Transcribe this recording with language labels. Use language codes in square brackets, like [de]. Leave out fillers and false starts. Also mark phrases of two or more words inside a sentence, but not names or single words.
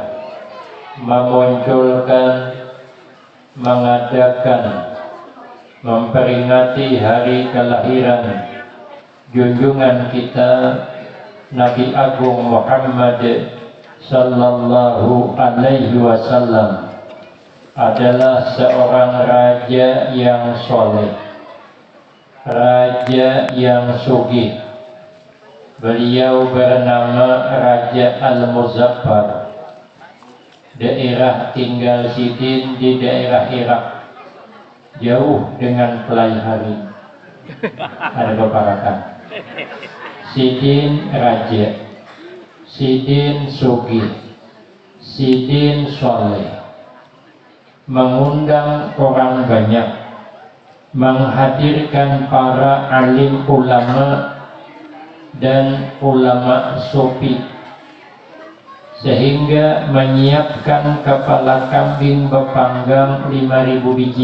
[id] memunculkan, mengadakan, memperingati hari kelahiran junjungan kita Nabi Agung Muhammad [ar] صلى الله عليه وسلم [id] adalah seorang raja yang soleh, raja yang sugih. Beliau bernama Raja Al-Muzaffar. Daerah tinggal Sidin di daerah Irak, jauh dengan Pelaihari. Ada beberapa. Sidin raja, Sidin sugih, Sidin soleh, mengundang orang banyak, menghadirkan para alim ulama dan ulama sufi, sehingga menyiapkan kepala kambing bepanggang 5.000 biji.